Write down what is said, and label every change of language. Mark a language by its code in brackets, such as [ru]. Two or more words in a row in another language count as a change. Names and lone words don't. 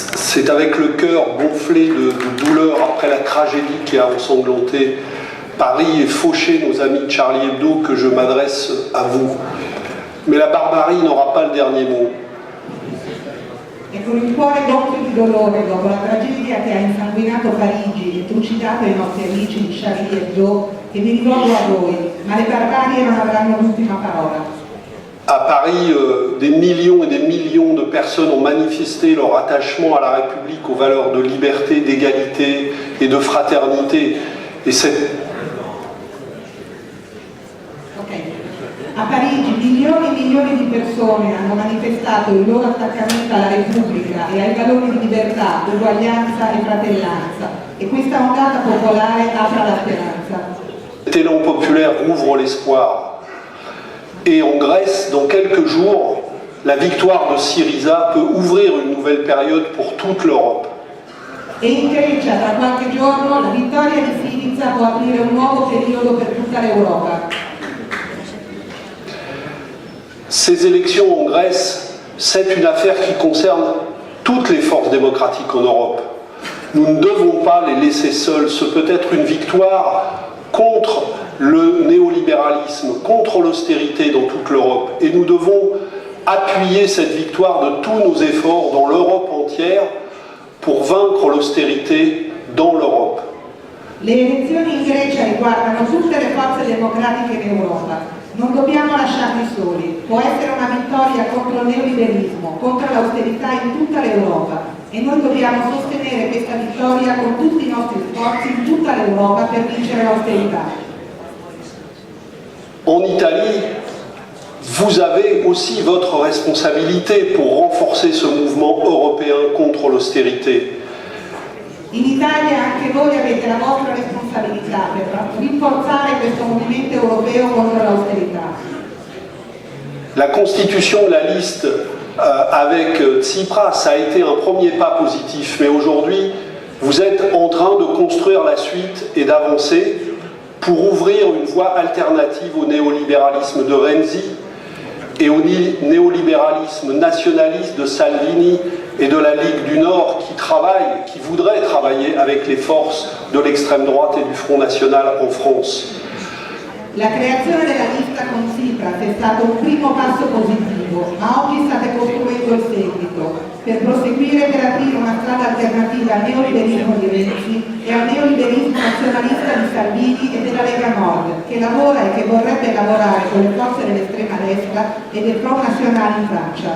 [fr] C'est avec le cœur gonflé de douleur après la tragédie qui a ensanglanté Paris et fauché nos amis de Charlie Hebdo que je m'adresse à vous. Mais la barbarie n'aura pas le dernier mot. [it] E con il cuore gonfio di dolore dopo la tragedia che ha insanguinato Parigi e trucidato i nostri amici di Charlie Hebdo, che mi rivolgo a voi, ma le barbarie non avranno l'ultima parola. [fr] À Paris, des millions et des millions de personnes ont manifesté leur attachement à la République, aux valeurs de liberté, d'égalité et de fraternité. Et [it] A Parigi milioni e milioni di persone hanno manifestato il loro attaccamento alla Repubblica e ai valori di libertà, uguaglianza e fratellanza. E questa ondata popolare apre la speranza. [fr] Cet élan populaire rouvre l'espoir. Et en Grèce, dans quelques jours, la victoire de Syriza peut ouvrir une nouvelle période pour toute l'Europe. [it] E in Grecia, tra qualche giorno, la vittoria di Syriza può aprire un nuovo periodo per tutta l'Europa. [fr] Ces élections en Grèce, c'est une affaire qui concerne toutes les forces démocratiques en Europe. Nous ne devons pas les laisser seuls. Ce peut être une victoire contre le néolibéralisme, contre l'austérité dans toute l'Europe. Et nous devons appuyer cette victoire de tous nos efforts dans l'Europe entière pour vaincre l'austérité dans l'Europe. [it] Le elezioni in Grecia riguardano tutte le forze democratiche in Europa. Non dobbiamo lasciarli soli. Può essere una vittoria contro il neoliberismo, contro l'austerità in tutta l'Europa. E noi dobbiamo sostenere questa vittoria con tutti i nostri sforzi in tutta l'Europa per vincere l'austerità. [fr] En Italie, vous avez aussi votre responsabilité pour renforcer ce mouvement européen contre l'austérité. [it] In Italia anche voi avete la vostra responsabilità per rinforzare questo movimento europeo contro l'austerità. [fr] La constitution de la liste avec Tsipras a été un premier pas positif, mais aujourd'hui, vous êtes en train de construire la suite et d'avancer pour ouvrir une voie alternative au néolibéralisme de Renzi et au néolibéralisme nationaliste de Salvini et de la Ligue du Nord qui voudraient travailler avec les forces de l'extrême droite et du Front National en France. [it] La creazione della lista con Tsipras è stato un primo passo positivo, ma oggi state costruendo il seguito per proseguire per aprire una strada alternativa al neoliberismo di Renzi e al neoliberismo nazionalista di Salvini e della Lega Nord, che lavora e che vorrebbe lavorare con le forze dell'estrema destra e del Front National in Francia.